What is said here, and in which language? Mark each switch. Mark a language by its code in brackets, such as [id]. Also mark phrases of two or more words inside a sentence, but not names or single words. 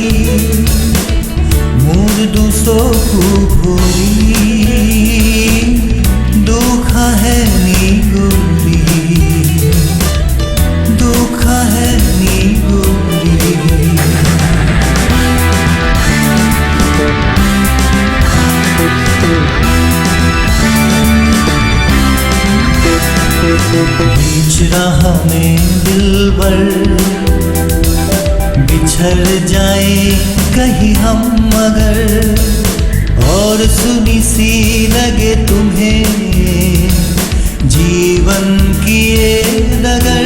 [as] মোর দু চকু ভৰি দুখ আহে নিগুৰি, দুখ আহে নিগুৰি। [hi] बीच राह में दिलबर बिछड़ जाए कहीं हम मगर, और सुनी सी लगे तुम्हें जीवन की ये डगर।